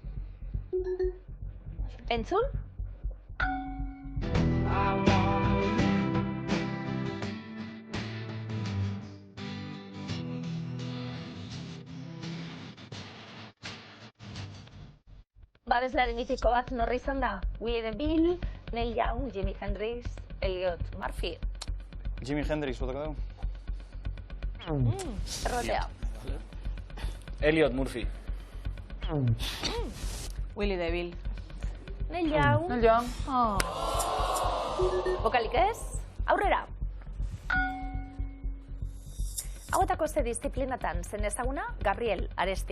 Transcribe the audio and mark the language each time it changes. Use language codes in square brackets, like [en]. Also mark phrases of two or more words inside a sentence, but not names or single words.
[eu] Entzun? Babeslari mitiko bat norri izan da? Willie Bill, Neil Young, Jimi Hendrix, Elliot Murphy. Jimi Hendrix, botako dugu? Errotea. Elliot Murphy. Willy DeVille. Neil Young. Neil Young. Bokalik ez? Aurrera. Hauetako ze disiplinatan zen ezaguna Gabriel Aresti.